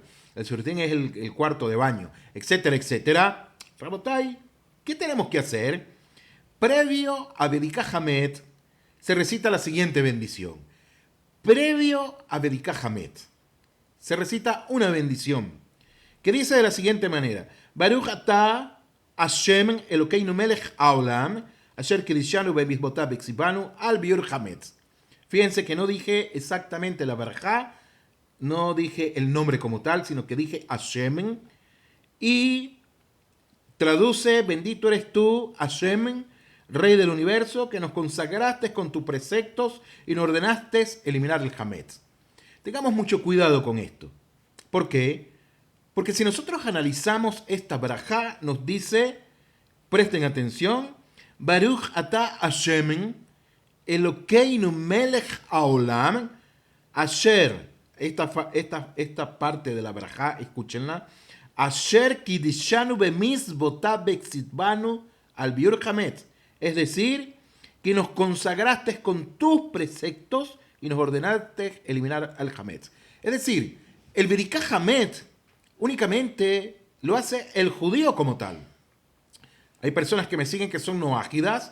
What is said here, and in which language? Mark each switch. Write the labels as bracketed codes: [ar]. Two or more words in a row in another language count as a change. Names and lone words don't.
[es] El Sirutim es el cuarto de baño, etcétera, etcétera. Rabotai, ¿qué tenemos que hacer? Previo a [he] בדיקת חמץ [es] se recita la siguiente bendición. Previo a [he] בדיקת חמץ [es] se recita una bendición que dice de la siguiente manera: [he] ברוך אתה השם אלוקינו מלך העולם אשר קדשנו במצוותיו וצונו על ביעור חמץ. [es] Fíjense que no dije exactamente la barajá, no dije el nombre como tal, sino que dije Hashem, y traduce: bendito eres tú, Hashem, Rey del universo, que nos consagraste con tus preceptos y nos ordenaste eliminar el Hametz. Tengamos mucho cuidado con esto. ¿Por qué? Porque si nosotros analizamos esta barajá, nos dice, presten atención, [he] ברוך אתה השם, אלוקינו מלך העולם, אשר, [es] esta parte de la barajá, escúchenla, [he] אשר קדשנו במצוותיו וצונו על ביעור חמץ. [es] Es decir, que nos consagraste con tus preceptos y nos ordenaste eliminar al hametz. Es decir, el [he] בדיקת חמץ [es] únicamente lo hace el judío como tal. Hay personas que me siguen que son noágidas.